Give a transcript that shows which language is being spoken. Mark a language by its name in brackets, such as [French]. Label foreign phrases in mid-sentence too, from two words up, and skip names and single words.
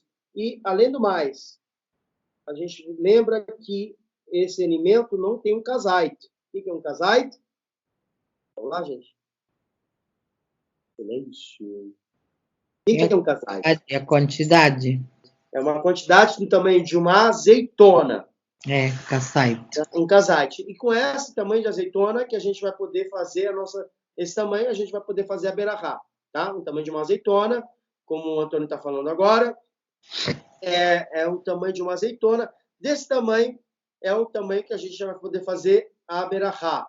[Portuguese] E, além do mais, a gente lembra que esse alimento não tem um kazait. O que é um kazait? Vamos lá, gente. Silêncio. O que é um kazait? É a quantidade. É uma quantidade do tamanho de uma azeitona. É, kazait. Um kazait. E com esse tamanho de azeitona que a gente vai poder fazer esse tamanho, a gente vai poder fazer a berahá, tá? O tamanho de uma azeitona, como o Antônio está falando agora, é o tamanho de uma azeitona. Desse tamanho é o tamanho que a gente já vai poder fazer a berahá.